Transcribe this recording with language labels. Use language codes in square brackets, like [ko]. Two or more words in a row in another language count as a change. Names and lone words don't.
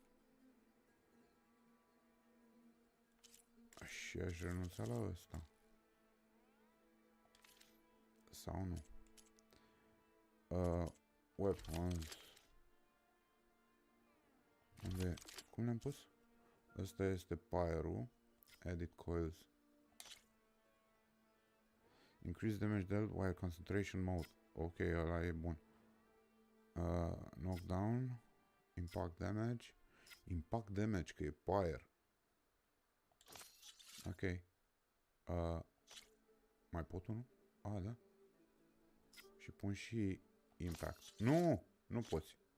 [ro] Și aș renunța la ăsta. Sau nu? Weapons. Unde? Cum le-am pus? Ăsta este pyro. [en] Edit coils. Increase damage dealt while concentration mode. [ro] Ok, ăla e bun. Knockdown. [en] Impact damage. Impact damage, [ro] că e [en] fire. [ro] Ok. Mai pot unul? Da. Și pun și impact. Nu! Nu poți.